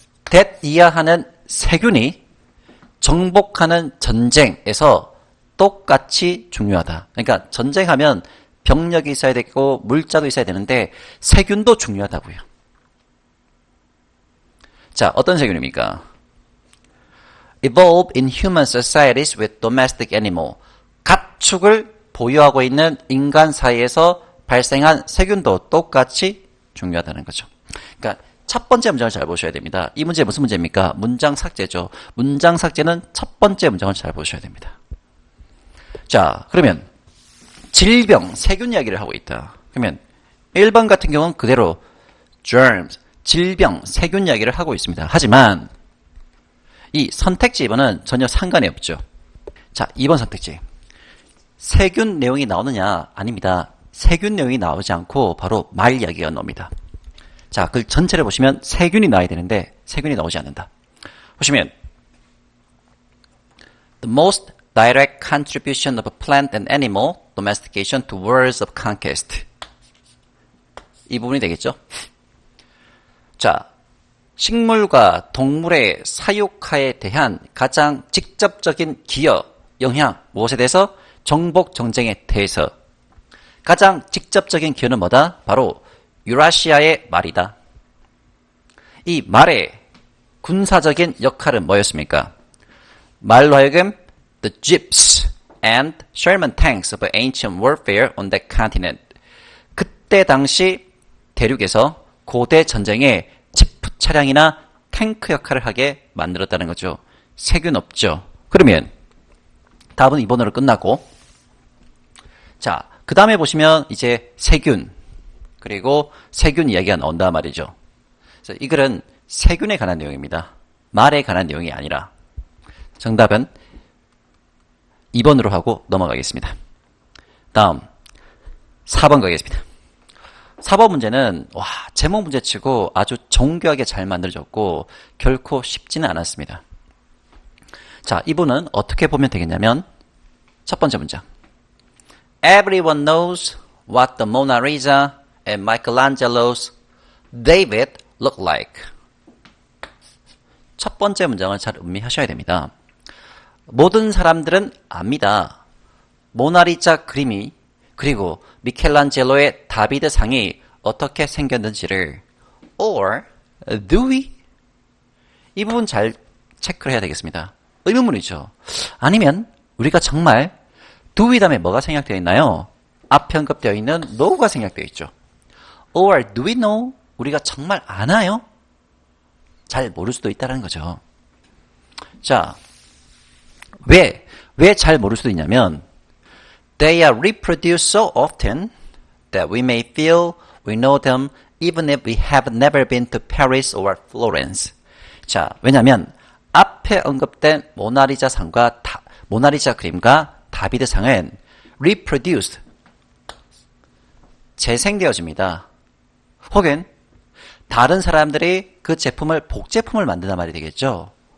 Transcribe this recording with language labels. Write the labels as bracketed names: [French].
[English] that [Korean] 이하하는 세균이 정복하는 전쟁에서 똑같이 중요하다. 그러니까 전쟁하면 병력이 있어야 되고 물자도 있어야 되는데 세균도 중요하다고요. 자, 어떤 세균입니까? [English] Evolve in human societies with domestic animal. [Korean] 가축을 보유하고 있는 인간 사이에서 발생한 세균도 똑같이 중요하다는 거죠. 그러니까 첫 번째 문장을 잘 보셔야 됩니다. 이 문제 무슨 문제입니까? 문장 삭제죠. 문장 삭제는 첫 번째 문장을 잘 보셔야 됩니다. 자, 그러면 질병, 세균 이야기를 하고 있다. 그러면 1번 같은 경우는 그대로 germs, 질병, 세균 이야기를 하고 있습니다. 하지만 이 선택지 2번은 전혀 상관이 없죠. 자, 2번 선택지. 세균 내용이 나오느냐? 아닙니다. 세균 내용이 나오지 않고 바로 말 이야기가 나옵니다. 자, 그 전체를 보시면 세균이 나와야 되는데 세균이 나오지 않는다. 보시면 [English] The most direct contribution of plant and animal domestication to wars of conquest. [Korean] 이 부분이 되겠죠? 자, 식물과 동물의 사육화에 대한 가장 직접적인 기여, 영향, 무엇에 대해서? 정복 정쟁에 대해서. 가장 직접적인 기여는 뭐다? 바로 유라시아의 말이다. 이 말의 군사적인 역할은 뭐였습니까? 말로 하여금 [English] the jeeps and Sherman tanks of ancient warfare on that continent. [Korean] 그때 당시 대륙에서 고대 전쟁의 지프 차량이나 탱크 역할을 하게 만들었다는 거죠. 세균 없죠. 그러면 답은 2번으로 끝나고, 자, 그 다음에 보시면 이제 세균, 그리고 세균 이야기가 나온단 말이죠. 그래서 이 글은 세균에 관한 내용입니다. 말에 관한 내용이 아니라. 정답은 2번으로 하고 넘어가겠습니다. 다음 4번 가겠습니다. 4번 문제는 제목 문제치고 아주 정교하게 잘 만들어졌고 결코 쉽지는 않았습니다. 자, 이분은 어떻게 보면 되겠냐면 첫 번째 문장. [English] Everyone knows what the Mona Lisa and Michelangelo's David look like. [Korean] 첫 번째 문장을 잘 음미하셔야 됩니다. 모든 사람들은 압니다. 모나리자 그림이 그리고 미켈란젤로의 다비드 상이 어떻게 생겼는지를. [English] Or do we? [Korean] 이 부분 잘 체크를 해야 되겠습니다. 의문문이죠. 아니면 우리가 정말 [English] do we [Korean] 다음에 뭐가 생략되어 있나요? 앞에 언급되어 있는 know가 생략되어 있죠. [English] Or do we know? [Korean] 우리가 정말 아나요? 잘 모를 수도 있다는 거죠. 자, 왜 잘 모를 수도 있냐면 [English] They are reproduced so often that we may feel we know them even if we have never been to Paris or Florence. [Korean] 자, 왜냐면 앞에 언급된 모나리자 상과 모나리자 그림과 다비드 상은 reproduced, 재생되어집니다. 혹은 다른 사람들이 그 제품을 복제품을 만든단 말이 되겠죠.